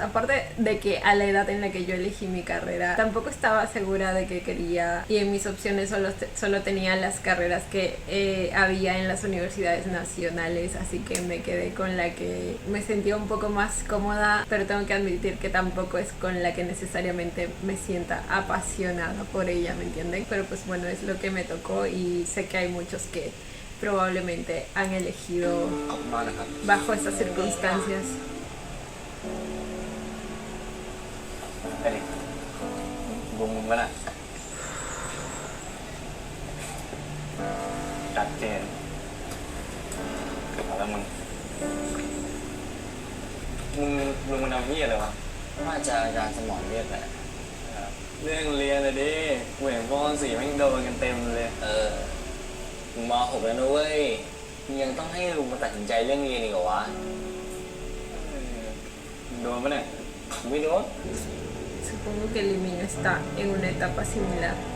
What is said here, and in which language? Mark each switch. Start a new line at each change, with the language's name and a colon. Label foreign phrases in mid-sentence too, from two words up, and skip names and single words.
Spanish: Aparte de que a la edad en la que yo elegí mi carrera tampoco estaba segura de que quería, y en mis opciones solo tenía las carreras que había en las universidades nacionales, así que me quedé con la que me sentía un poco más cómoda, pero tengo que admitir que tampoco es con la que necesariamente me sienta apasionada por ella, ¿me entienden? Pero pues bueno, es lo que me tocó y sé que hay muchos que probablemente han elegido
Thai: ขอบคุณมากนะครับ
Spanish: bajo estas circunstancias.
Thai: ไอ้ดิมึงก็น่ะชัดเจนเอาแล้วมึงมันเอาเหี้ยอะไรวะ ว่าจะอาจารย์สมองเรียกแหละ เรื่องเรียนเลยดิกูเห็นพวกสี่แม่งโดนกันเต็มเลย มึงม.6 แล้วนะเว้ยมึงยังต้องให้ลุงมาตัดสินใจเรื่องเรียนอีกเหรอวะ โดนปะเนี่ยไม่โดน
Spanish: Supongo que el niño está en una etapa similar.